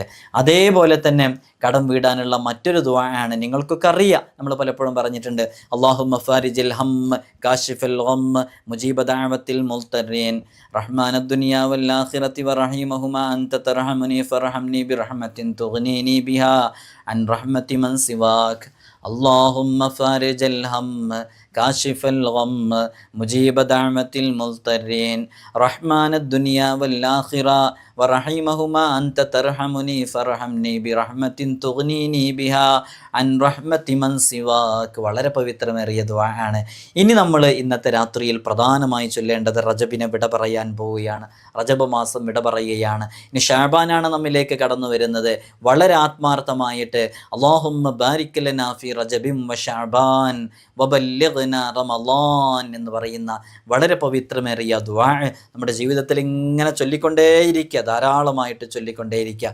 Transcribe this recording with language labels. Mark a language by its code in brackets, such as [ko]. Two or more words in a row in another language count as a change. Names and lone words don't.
[ml] അതേപോലെ തന്നെ കടം വീടാനുള്ള മറ്റൊരു ദുആ ആണ്, നിങ്ങൾക്കൊക്കെ അറിയാം, നമ്മൾ പലപ്പോഴും പറഞ്ഞിട്ടുണ്ട്. [ar] اللهم فارج الهم كاشف الغم مجيب دعوة المضطرين رحمن الدنيا والآخرة ورحيمهما أنت ترحمني فارحمني برحمة تغنيني بها عن رحمة من سواك. اللهم فارج الهم كاشف الغم مجيب دعوة المضطرين رحمن الدنيا والآخرة ورحيمهما أنت ترحمني فارحمني برحمة تغنيني بها عن رحمة من سواك. [ml] വളരെ പവിത്രമേറിയ ദുആ ആണ്. ഇനി നമ്മൾ ഇന്നത്തെ രാത്രിയിൽ പ്രധാനമായി ചൊല്ലേണ്ടത് റജബിനെ വിട പറയാൻ പോവുകയാണ്. റജബ് മാസം വിട പറയുകയാണ്. ഇനി ഷഅബാനാണ് നമ്മിലേക്ക് കടന്നു വരുന്നത്. വളരെ ആത്മാർത്ഥമായിട്ട് [ar] اللهم بارك لنا في رجب وشعبان وبلغنا رمضان [ml] എന്ന് പറയുന്ന വളരെ പവിത്രമേറിയ ദുആ നമ്മുടെ ജീവിതത്തിൽ ഇങ്ങനെ ചൊല്ലിക്കൊണ്ടേയിരിക്കുക, ധാരാളമായിട്ട് ചൊല്ലിക്കൊണ്ടേയിരിക്കുക.